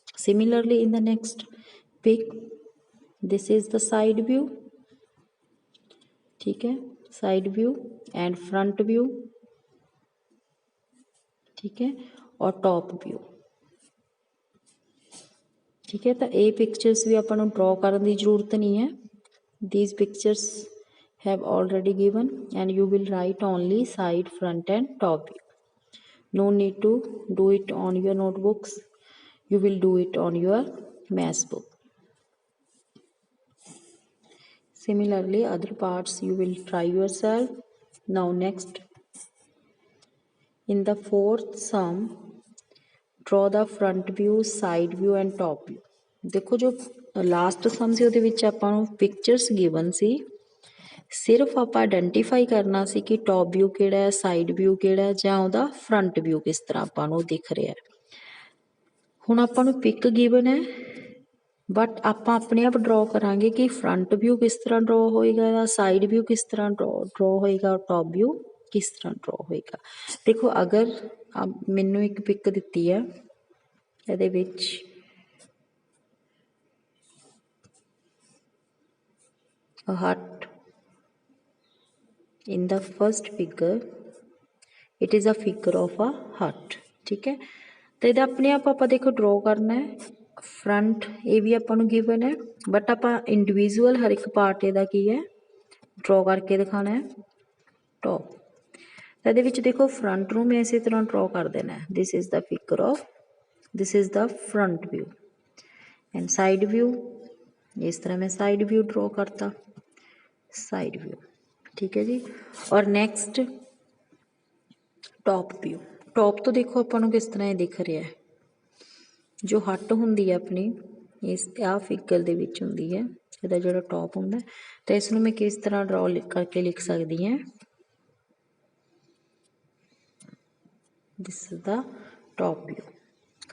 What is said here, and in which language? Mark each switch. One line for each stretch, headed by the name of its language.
English: Similarly in the next pic, this is the side view.
Hindi: ठीक है,
English: Side view and front view.
Hindi: ठीक है, और टॉप व्यू. ठीक है, तो ये पिक्चर्स भी अपन ड्रॉ करने की जरूरत नहीं है.
English: These pictures have already given and you will write only side, front and top view. No need to do it on your notebooks, you will do it on your math book. Similarly, other parts you will try yourself. Now next, in the fourth sum, draw the front view, side view and top view.
Hindi: देखो जो last सम
Punjabi: ਸੀ ਉਹਦੇ ਵਿੱਚ ਆਪਾਂ ਨੂੰ pictures given ਸੀ, ਸਿਰਫ ਆਪਾਂ identify ਕਰਨਾ ਸੀ ਕਿ ਟੌਪ ਵਿਊ ਕਿਹੜਾ ਹੈ, ਸਾਈਡ ਵਿਊ ਕਿਹੜਾ ਹੈ ਜਾਂ ਉਹਦਾ ਫਰੰਟ ਵਿਊ ਕਿਸ ਤਰ੍ਹਾਂ ਆਪਾਂ ਨੂੰ ਦਿਖ ਰਿਹਾ ਹੈ। ਹੁਣ ਆਪਾਂ ਨੂੰ ਪਿਕ ਗਿਵਨ ਹੈ, ਬਟ ਆਪਾਂ ਆਪਣੇ ਆਪ ਡਰਾ ਕਰਾਂਗੇ ਕਿ ਫਰੰਟ ਵਿਊ ਕਿਸ ਤਰ੍ਹਾਂ ਡਰਾ ਹੋਏਗਾ ਜਾਂ ਸਾਈਡ ਵਿਊ ਕਿਸ ਤਰ੍ਹਾਂ ਡਰਾ ਹੋਏਗਾ, ਟੌਪ ਵਿਊ ਕਿਸ ਤਰ੍ਹਾਂ ਡਰਾ ਹੋਏਗਾ। ਦੇਖੋ ਅਗਰ ਮੈਨੂੰ ਇੱਕ ਪਿਕ ਦਿੱਤੀ ਹੈ, ਇਹਦੇ ਵਿੱਚ
English: a hut. In the first figure it is a figure of a hut,
Hindi: ठीक है।
Punjabi: तो ਇਹਦਾ ਆਪਣੇ ਆਪ ਆਪਾਂ ਦੇਖੋ ਡਰਾ ਕਰਨਾ ਹੈ। ਫਰੰਟ ਇਹ ਵੀ ਆਪਾਂ ਨੂੰ ਗਿਵਨ ਹੈ, ਬਟ ਆਪਾਂ ਇੰਡੀਵਿਜੂਅਲ ਹਰ ਇੱਕ ਪਾਰਟ ਇਹਦਾ ਕੀ ਹੈ ਡਰਾ ਕਰਕੇ ਦਿਖਾਣਾ ਹੈ ਟੌਪ। ਤਾਂ ਇਹਦੇ ਵਿੱਚ ਦੇਖੋ ਫਰੰਟ ਨੂੰ ਮੈਂ ਇਸੇ ਤਰ੍ਹਾਂ ਡਰਾ ਕਰ ਦੇਣਾ ਹੈ,
English: this is the figure of, this is the front view and side view,
Punjabi: ਇਸ ਤਰ੍ਹਾਂ ਮੈਂ ਸਾਈਡ ਵਿਊ ਡਰਾ ਕਰਤਾ, साइड व्यू,
Hindi: ठीक है जी। और नैक्सट टॉप व्यू। टॉप तो देखो अपन किस तरह दिख रहा है, जो हट होंगी है अपनी इस आ फिगर दे विच होंदी है,
Punjabi: इहदा जिहड़ा टॉप होंदा
Hindi: तो इसनूं मैं किस तरह ड्रॉ करके लिख सकती हैं,
English: This is the top view.